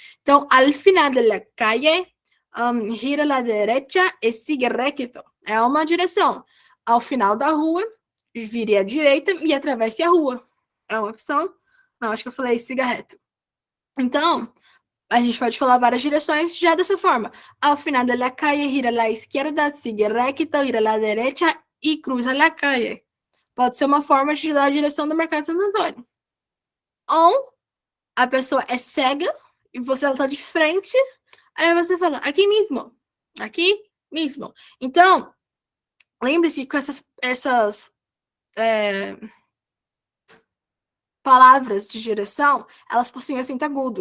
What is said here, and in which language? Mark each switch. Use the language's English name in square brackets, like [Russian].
[Spanish] Então, al final de la calle, gira a la derecha e sigue recto. [Portuguese] É uma direção. Ao final da rua, vire à direita e atravesse a rua. É uma opção. Não, acho que eu falei siga reto. Então, a gente pode falar várias direções já dessa forma. [Spanish] Ao final de la calle, gira a la izquierda, sigue recto, gira a la derecha e cruza la calle. [Portuguese] Pode ser uma forma de dar a direção do Mercado Santo Antônio. Ou a pessoa é cega e você ela tá de frente, aí você fala, aqui mesmo, aqui mesmo. Então, lembre-se que com essas palavras de direção, elas possuem acento agudo.